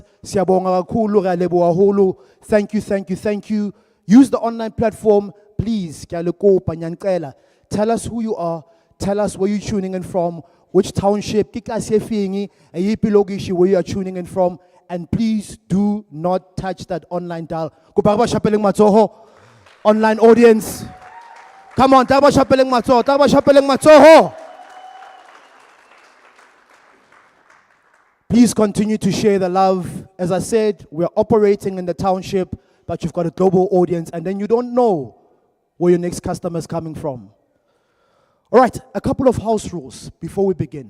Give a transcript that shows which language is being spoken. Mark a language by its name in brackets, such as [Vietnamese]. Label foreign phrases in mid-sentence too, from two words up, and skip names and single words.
[Zulu] Siyabonga kakhulu, ngiyaleboha kakhulu. [English] Thank you, thank you, thank you. Use the online platform, please. [Zulu] Ngiyalekopa, ngiyanicela. [English] Tell us who you are. Tell us where you're tuning in from, which township, [Zulu] ekasi efingi, eyiphi lokishi [English] where you are tuning in from. And please do not touch that online dial. [Southern Sotho] Kupaba shapeleng matsoho. [English] Online audience. Come on, [Southern Sotho] taba shapeleng matsoho, taba shapeleng matsoho. [English] Please continue to share the love. As I said, we're operating in the township, but you've got a global audience, and then you don't know where your next customer is coming from. All right, a couple of house rules before we begin.